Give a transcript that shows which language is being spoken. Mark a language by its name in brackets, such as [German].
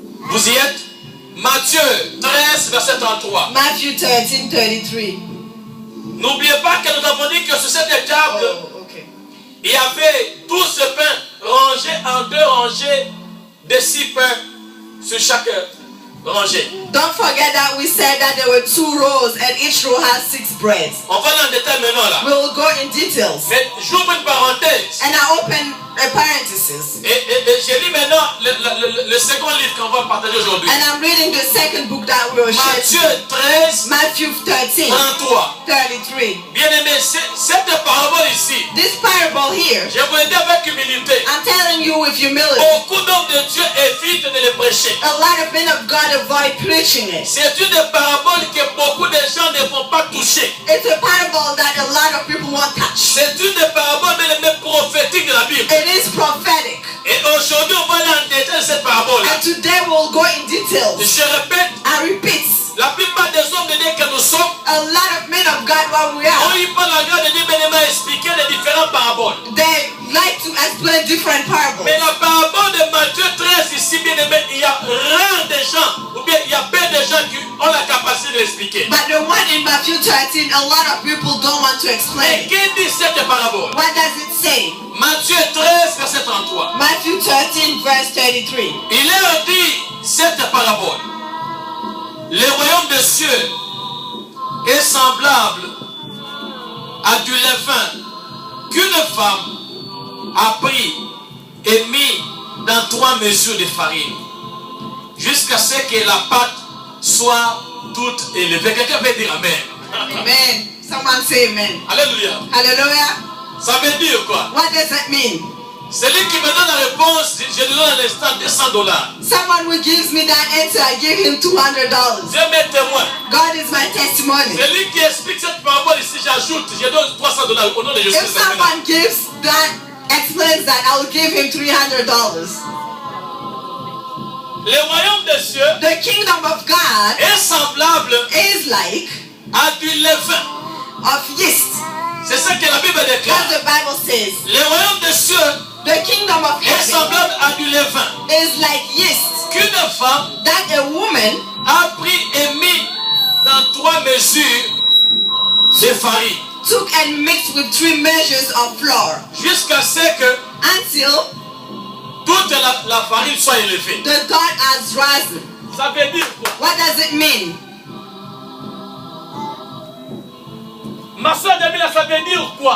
[French] Vous y êtes? Matthieu 13, verset 33. [English] Matthew 13, 33. [French] N'oubliez pas que nous avons dit que sur cette table, [English] Oh, okay. [French] il y avait 12 pains rangés en 2 rangées de 6 pains sur chaque rangée. [English] Don't forget that we said that there were 2 rows and each row has 6 breads. [French] On va dans le détail maintenant là. [English] We will go in details. [French] Mais j'ouvre une parenthèse. [English] And I open a parenthesis. [French] Et j'ai lu maintenant le second livre qu'on va partager aujourd'hui. [English] And I'm reading the second book that we will share. [French] Matthieu 13, [English] Matthew 13, 33. 33. [French] Bien aimé, cette parabole ici, [English] This parable here, [French] je vous le dis avec humilité. [English] I'm telling you with humility. [French] Beaucoup d'hommes de Dieu évitent de les prêcher. [English] A lot of men of God avoid preaching it. [French] C'est une parabole que beaucoup de gens ne vont pas toucher. [English] It's a parable that a lot of people won't touch. [French] C'est une parabole mais prophétique de la Bible. [English] It is prophetic. [French] Et aujourd'hui, on va aller en détail de cette parabole. [English] And today we'll go in details. [French] Je répète, [English] I repeat, [French] la plupart des hommes de Dieu que nous sommes, [English] a lot of men of God what we [French] ont [English] are, [French] eu pas la grâce de Dieu mais à expliquer les différentes paraboles. [English] they like to explain different parables. [French] Mais la parabole de Matthieu 13 ici, bien aimé, il y a rare de gens, ou bien il y a peu de gens qui ont la capacité de l'expliquer. [English] But the one in Matthew 13, a lot of people don't want to [French] Et [English] explain. [French] qui dit cette parabole? [English] What does it say? [French] Matthieu 13, verset 33. [English] Matthew 13, verse 33. [French] Il leur dit cette parabole. Le royaume des cieux est semblable à du levain qu'une femme a pris et mis dans 3 mesures de farine jusqu'à ce que la pâte soit toute élevée. Quelqu'un peut dire amen. [English] Amen. Someone say amen. Alléluia. Hallelujah. [French] Ça veut dire quoi? [English] What does that mean? [French] Celui qui me donne la réponse, je lui donne à l'instant $200. [English] Someone who gives me that answer, I give him $200. [French] Dieu m'est témoin. [English] God is my testimony. [French] Celui qui explique cette parabole ici, j'ajoute, je donne $300 au nom de Jésus. [English] If someone gives that, explains that, I will give him $300. [French] Le royaume des cieux [English] The kingdom of God [French] est semblable [English] is like [French] à du levain. [English] of yeast. [French] C'est ce que la Bible [English] As [French] déclare. [English] the Bible says. [French] Le royaume des cieux [English] The kingdom of [French] est [English] heaven [French] semblable à du levain. [English] is like yeast [French] Qu'une femme [English] that a woman [French] a pris et mis dans 3 mesures de farine. [English] took and mixed with 3 measures of flour [French] Jusqu'à ce que [English] until [French] toute la farine soit élevée. [English] the God has risen. [French] Ça veut dire quoi? [English] What does it mean? [French] Ma soeur Jamila, ça veut dire quoi?